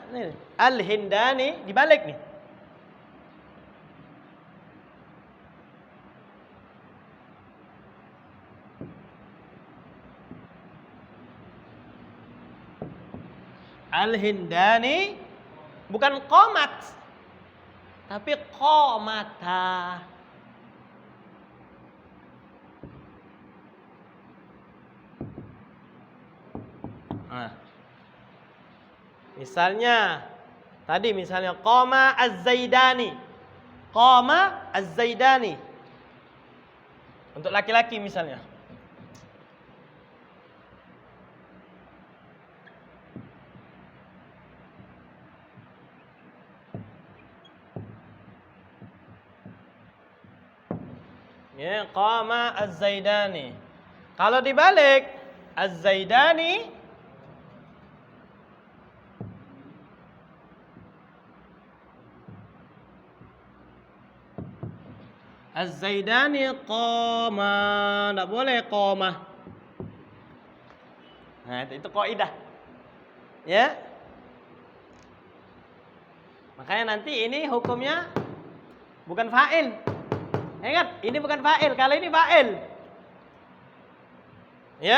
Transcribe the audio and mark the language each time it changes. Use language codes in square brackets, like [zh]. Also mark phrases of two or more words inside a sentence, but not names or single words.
[id] Nih, al-hindani dibalik nih. Al-hindani bukan qomat tapi qomata. Nah, misalnya tadi misalnya [ar] قام الزيدان. قام الزيدان. [id] Untuk laki-laki misalnya. [ar] Ya, قام الزيدان. [id] Kalau dibalik [ar] الزيدان الزيدان قام, [id] enggak boleh qama. Nah, itu kaidah. Ya. Makanya nanti ini hukumnya bukan fa'il. Ingat, ini bukan fa'il. Kalau ini fa'il. Ya.